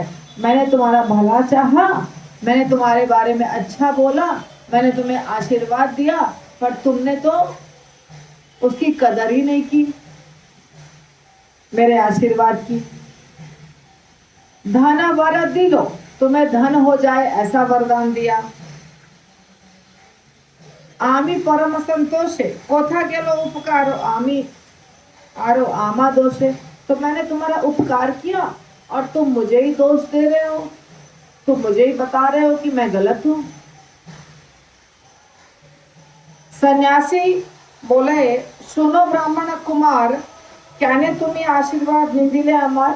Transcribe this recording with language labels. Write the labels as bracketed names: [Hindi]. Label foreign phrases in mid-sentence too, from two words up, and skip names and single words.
[Hindi] मैंने तुम्हारा भला चाहा, मैंने तुम्हारे बारे में अच्छा बोला, मैंने तुम्हें आशीर्वाद दिया, पर तुमने तो उसकी कदर ही नहीं की, मेरे आशीर्वाद की। [Bangla] ধন বর দিলো, [Hindi] तुम्हें धन हो जाए ऐसा वरदान दिया। [Bangla] আমি পরম সন্তোষে কোথা গেলো উপকারো, আমি আরো আমা দোষে। [Hindi] तो मैंने तुम्हारा उपकार किया और तुम मुझे ही दोष दे रहे हो, तुम मुझे ही बता रहे हो कि मैं गलत हूं। सन्यासी बोले, सुनो ब्राह्मण कुमार, कहने तुम्हें आशीर्वाद निंदिले अमर।